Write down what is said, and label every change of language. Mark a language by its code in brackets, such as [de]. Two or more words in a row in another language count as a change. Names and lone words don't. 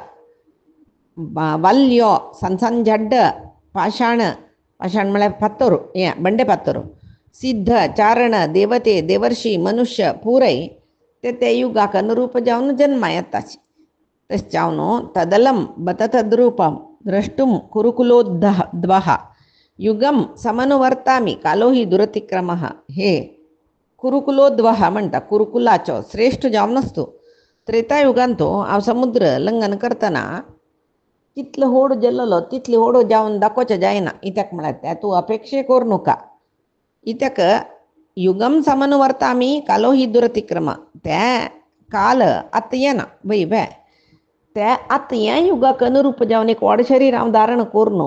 [kok] वल्यो सण जड्ड पाषाण म्हळ्यार पातोर बंडे पातोर सिद्ध चारण देवते देवर्षी मनुष्य पुरय ते युगाक अनुरूप जावन जन्मा येताचे तशें जावन तदलं बत [sa] तद्रूपम द्रष्टुम कुरुकुलोद्वह युगम समनुवर्तामी कालो ही दुरतिक्रमः [kok] हे कुरुकुलोद्वह म्हणटा कुरुकुलाचो श्रेष्ठ जावन आसतो त्रेतायुगांत हांव समुद्र लंघन करतना कितलो होड गेल्लो तितली होड जावन दाखोवचें जायना इत्याक म्हळ्यार तूं अपेक्षे करूं नाका इत्याक [sa] युगम समनुवर्तामी कालो ही दुरतिक्रम [kok] ते काल आतां येना वय बे ते आतां हें युगाक अनुरूप जावन एक व्हड शरीर हांव धारण करून